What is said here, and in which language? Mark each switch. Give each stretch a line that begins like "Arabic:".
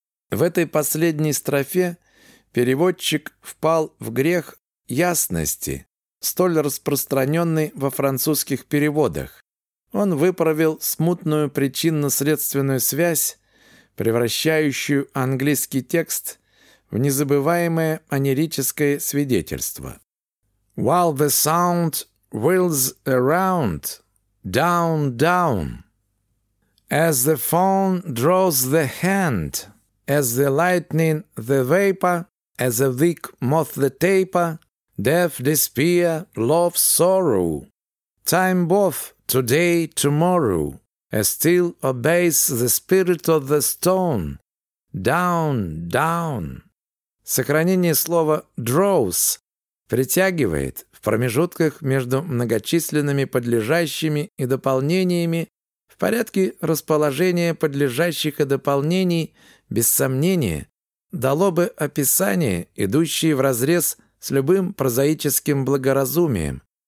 Russian: В этой последней строфе переводчик впал в грех ясности, столь распространенный во французских переводах. Он выправил смутную причинно-следственную связь, превращающую английский текст в незабываемое онирическое свидетельство.
English: «While the sound whirls around, down, down, as the phone draws the hand, as the lightning the vapor, as a weak moth the taper, death, despair, love, sorrow, time both today, tomorrow, as still obeys the spirit of the stone, down, down».
Russian: Сохранение слова «draws» притягивает в промежутках между многочисленными подлежащими и дополнениями в порядке расположения подлежащих и дополнений, без сомнения, дало бы описание, идущее вразрез с любым прозаическим благоразумием.